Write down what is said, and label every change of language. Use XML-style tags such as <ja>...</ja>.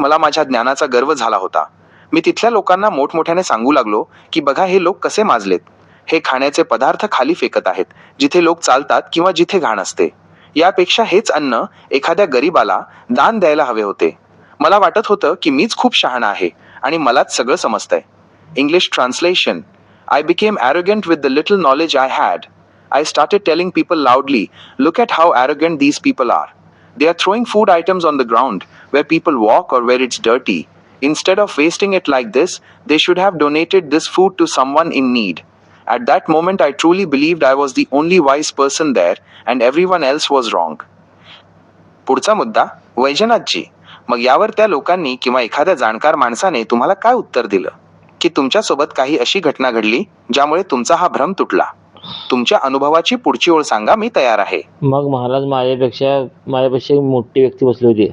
<mr>मला माझ्या ज्ञानाचा गर्व झाला होता. मी तिथल्या लोकांना मोठमोठ्याने सांगू लागलो की बघा, हे लोक कसे माजलेत. हे खाण्याचे पदार्थ खाली फेकत आहेत, जिथे लोक चालतात किंवा जिथे घाण असते. यापेक्षा हेच अन्न एखाद्या गरीबाला दान द्यायला हवे होते. मला वाटत होतं की मीच खूप शहाणा आहे आणि मलाच सगळं समजतंय.</mr> <en>English translation. I became arrogant with the little knowledge I had. I started telling people loudly, look at how arrogant these people are. They are throwing food items on the ground where people walk or where it's dirty. Instead of wasting it like this, they should have donated this food to someone in need. At that moment, I truly believed I was the only wise person there and everyone else was wrong.</en> <mr>पुढचा मुद्दा. वैजनाथजी, मग यावर त्या लोकांनी किंवा एखाद्या जाणकार माणसाने तुम्हाला काय उत्तर दिलं, की तुमच्यासोबत काही अशी घटना घडली ज्यामुळे तुमचा हा भ्रम तुटला? तुमच्या अनुभवाची पुढची ओळ सांगा. मी तयार आहे. मग महाराज, माझ्यापेक्षा एक मोठी व्यक्ती बसली होती.</mr>